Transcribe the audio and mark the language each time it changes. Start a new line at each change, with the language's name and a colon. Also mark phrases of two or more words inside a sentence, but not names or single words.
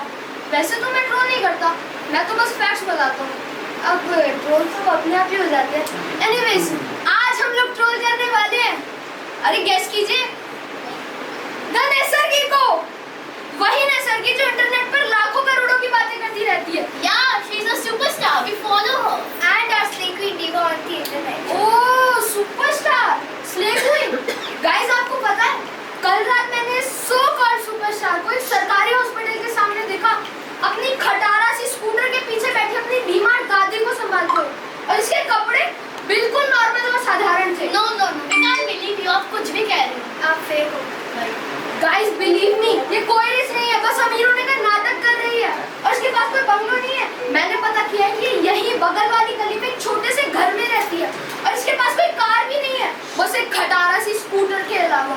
Hindi: वैसे तो मैं ट्रोल नहीं करता, मैं तो बस फैक्ट्स बताता हूँ. अब ट्रोल तो अपने आप ही हो जाते हैं. एनीवेज, आज हम लोग ट्रोल करने वाले हैं. अरे गेस कीजिए, द नैसर्गी को. वही नैसर्गी जो इंटरनेट पर लाखों करोड़ों की बातें करती रहती है.
English: Yeah, she's a superstar. We follow her. And our slay queen diva on the internet. oh superstar, slay queen.
Hindi: गाइस आपको पता है, कल रात मैंने
English: so called superstar
Hindi: को एक सरकारी हॉस्पिटल के सामने देखा, अपनी खटारा सी स्कूटर के पीछे बैठी अपनी बीमार दादी को संभालते हुए. और इसके कपड़े बिल्कुल नॉर्मल और साधारण थे.
English: No, no, no. We can't believe you.
Hindi: आप कुछ भी कह रहे हो. आप फेक हो.
English: guys believe me,
Hindi: ये कोई रिस्क नहीं है, बस अमीर होने का नाटक कर रही है. और इसके पास कोई बंगलो नहीं है. मैंने पता किया है कि ये यही बगल वाली गली में एक छोटे से घर में रहती है. और इसके पास कोई कार भी नहीं है, बस एक खटारा सी स्कूटर के अलावा.